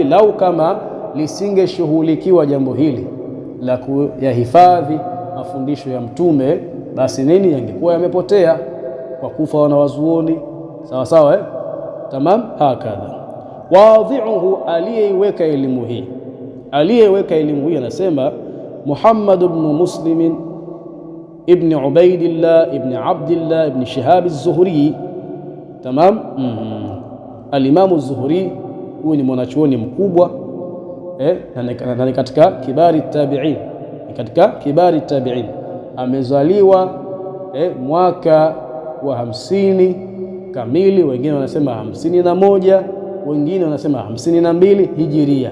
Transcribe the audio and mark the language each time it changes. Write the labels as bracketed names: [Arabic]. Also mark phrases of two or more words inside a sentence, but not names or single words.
[Swahili] Lau kama lisingeshughulikiwa jambo hili la kuyahifadhi mafundisho ya mtume, basi nini, yangekuwa yamepotea kwa kufa wanawazuoni, sawa sawa. [Arabic] Tamam, hakadha. Wadhi'uhu, [Swahili] aliyeiweka elimu hii, anasema Muhammad ibn Muslim ibn Ubaidillah ibn Abdillah ibn Shihab az-Zuhri. Tamam. Al-Imam az-Zuhri huyu ni mwanachuoni mkubwa, na ni katika [Arabic] kibari tabi'in, [Swahili] amezaliwa mwaka wa 50 kamili, wengine wanasema 51, wengine wanasema 52 hijiria.